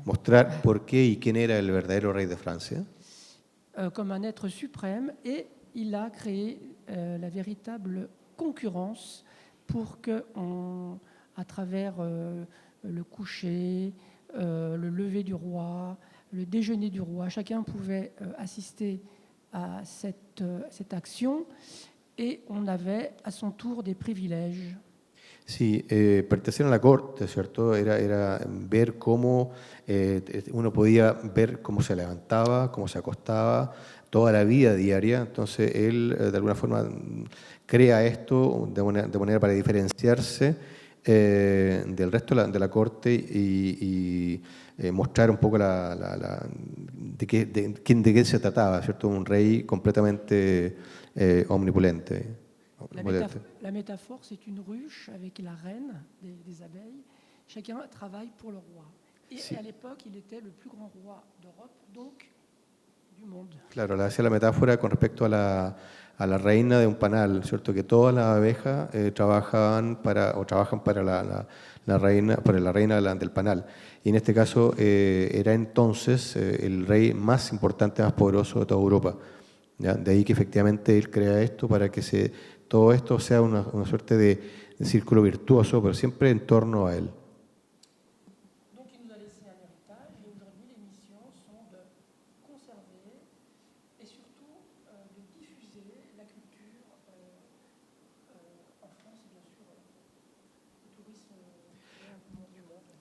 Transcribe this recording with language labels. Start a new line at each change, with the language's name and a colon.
Spanish: mostrar por qué y quién era el verdadero rey de Francia.
French: Comme un être suprême, et il a créé la véritable concurrence pour que, à travers le coucher, le lever du roi, le déjeuner du roi, chacun pouvait assister à cette action, et on avait à son tour des privilèges.
Spanish: Sí, pertenecer a la corte, ¿cierto? Era ver cómo uno podía ver cómo se levantaba, cómo se acostaba, toda la vida diaria. Entonces él, de alguna forma, crea esto de manera para diferenciarse del resto de la corte y mostrar un poco de qué se trataba, ¿cierto? Un rey completamente omnipotente.
French: La métaphore, c'est une ruche avec la reine des abeilles. Chacun travaille pour le roi. Et à l'époque, il était le plus grand roi d'Europe, donc du monde.
Spanish: Claro, le hacía la metáfora con respecto a la reina de un panal, ¿cierto? Que todas las abejas trabajan para la reina del panal. Y en este caso era entonces el rey más importante, más poderoso de toda Europa. ¿Ya? De ahí que efectivamente él crea esto para que todo esto sea una suerte de círculo virtuoso, pero siempre en torno a él.
French: Donc il nous a laissé un héritage, et aujourd'hui les missions sont de conserver et surtout de diffuser la culture en France et bien sûr le tourisme du monde.